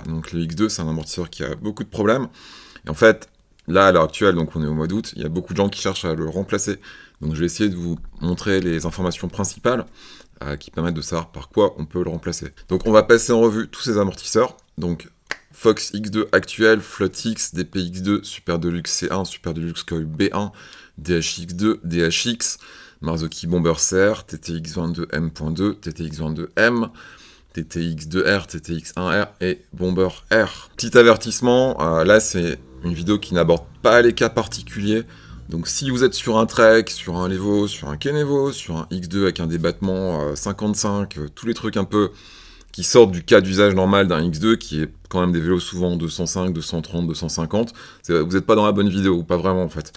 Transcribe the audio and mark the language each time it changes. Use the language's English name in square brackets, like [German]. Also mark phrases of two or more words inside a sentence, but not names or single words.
[French] Donc le X2 c'est un amortisseur qui a beaucoup de problèmes. Et en fait, là à l'heure actuelle, donc on est au mois d'août, il y a beaucoup de gens qui cherchent à le remplacer. Donc je vais essayer de vous montrer les informations principales qui permettent de savoir par quoi on peut le remplacer. Donc on va passer en revue tous ces amortisseurs. Donc Fox X2 actuel, FlotX, DPX2, Super Deluxe C1, Super Deluxe Coil B1, DHX2, DHX, Marzocchi Bomber CR, TTX22M.2, TTX22M, TTX2R, TTX1R et Bomber R. Petit avertissement, là c'est une vidéo qui n'aborde pas les cas particuliers. Donc si vous êtes sur un Trek, sur un Levo, sur un Kenevo, sur un X2 avec un débattement 55, tous les trucs un peu qui sortent du cas d'usage normal d'un X2, qui est quand même des vélos souvent 205, 230, 250, vous n'êtes pas dans la bonne vidéo, ou pas vraiment en fait.